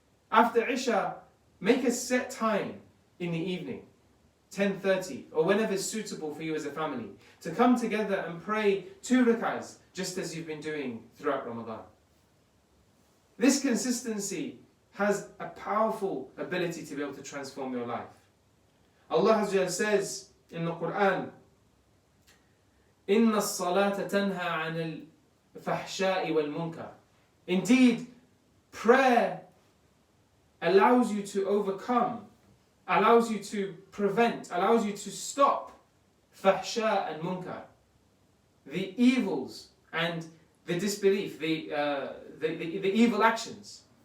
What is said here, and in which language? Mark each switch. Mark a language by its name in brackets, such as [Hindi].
[English] After Isha, make a set time in the evening, 10:30, or whenever it's suitable for you as a family, to come together and pray 2 rak'ahs, just as you've been doing throughout Ramadan. This consistency has a powerful ability to be able to transform your life. Allah says in the Quran, [Arabic] إِنَّ الصَّلَاةَ تَنْهَى عَنِ الْفَحْشَاءِ وَالْمُنْكَرِ. [English] Indeed, prayer allows you to overcome, allows you to prevent, allows you to stop fahsha and munkar, the evils and the disbelief, the evil actions.